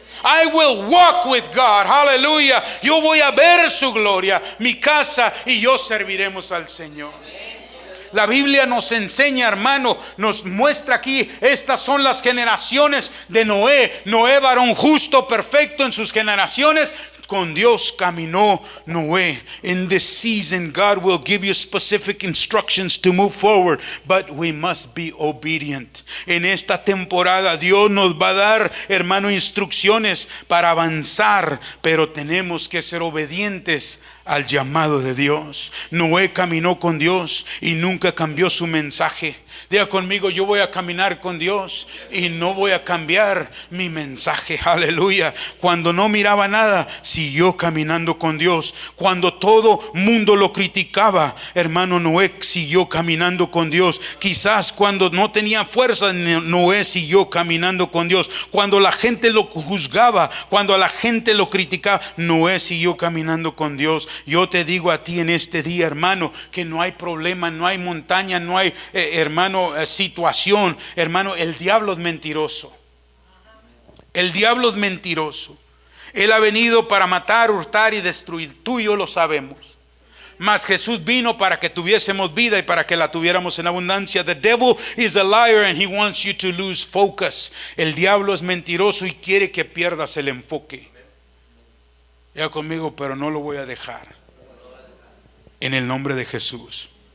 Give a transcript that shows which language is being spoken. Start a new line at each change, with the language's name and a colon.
English: I will walk with God,
Spanish: aleluya. Yo voy a ver su gloria, mi casa y yo serviremos al Señor. La Biblia nos enseña, hermano, nos muestra aquí, estas son las generaciones de Noé. Noé, varón justo, perfecto en sus generaciones. Con Dios caminó Noé.
English: In this season, God will give you specific instructions to move forward, but we must be obedient.
Spanish: En esta temporada Dios nos va a dar, hermano, instrucciones para avanzar, pero tenemos que ser obedientes al llamado de Dios. Noé caminó con Dios y nunca cambió su mensaje. Diga conmigo, yo voy a caminar con Dios y no voy a cambiar mi mensaje, aleluya. Cuando no miraba nada, siguió caminando con Dios. Cuando todo mundo lo criticaba, hermano, Noé siguió caminando con Dios. Quizás cuando no tenía fuerza, Noé siguió caminando con Dios. Cuando la gente lo juzgaba, cuando a la gente lo criticaba, Noé siguió caminando con Dios. Yo te digo a ti en este día, hermano, que no hay problema, no hay montaña, no hay, hermano, situación, hermano. El diablo es mentiroso. El diablo es mentiroso. Él ha venido para matar, hurtar y destruir. Tú y yo lo sabemos. Mas Jesús vino para que tuviésemos vida y para que la tuviéramos en abundancia.
English: The devil is a liar and he wants you to lose focus.
Spanish: El diablo es mentiroso y quiere que pierdas el enfoque. Ya conmigo, pero no lo voy a dejar. En el nombre de Jesús.